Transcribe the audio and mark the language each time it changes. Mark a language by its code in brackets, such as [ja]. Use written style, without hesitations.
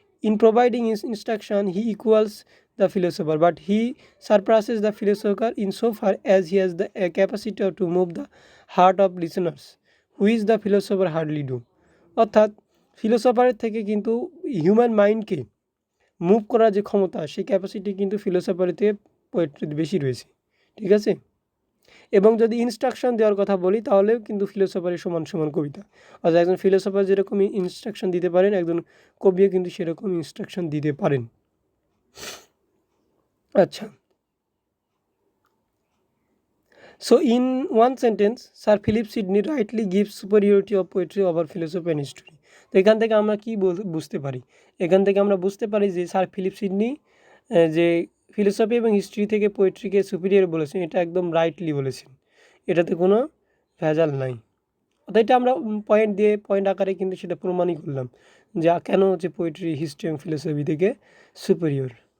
[en] In providing instruction he equals the philosopher, but he surpasses the philosopher in so far as he has the capacity to move the heart of listeners, which the philosopher hardly do. [bn] অর্থাৎ ফিলোসফারের থেকে কিন্তু human মাইন্ডকে move করার যে ক্ষমতা, সেই capacity কিন্তু ফিলোসফারের থেকে পোয়েট্রিতে বেশি রয়েছে, ঠিক আছে। এবং যদি ইনস্ট্রাকশন দেওয়ার কথা বলি তাহলেও কিন্তু ফিলোসফারের সমান সমান কবিতা। অর্থাৎ একজন ফিলোসফার যেরকম ইনস্ট্রাকশন দিতে পারেন, একজন কবিও কিন্তু সেরকম ইনস্ট্রাকশন দিতে পারেন। [en] আচ্ছা, so in one sentence, Sir Philip Sidney rightly gives superiority of poetry over philosophy and history. [bn] তো এখান থেকে আমরা কি বুঝতে পারি, এখান থেকে আমরা বুঝতে পারি যে স্যার ফিলিপ সিডনি যে ফিলোসফি এবং হিস্ট্রি থেকে পোয়েট্রিকে সুপিরিয়র বলেছেন, এটা একদম রাইটলি বলেছেন, এটাতে কোনো ভেজাল নাই। অর্থাৎ এটা আমরা পয়েন্ট আকারে কিন্তু সেটা প্রমাণই করলাম যে কেন হচ্ছে পোয়েট্রি, হিস্ট্রি এবং ফিলোসফি থেকে সুপিরিয়র।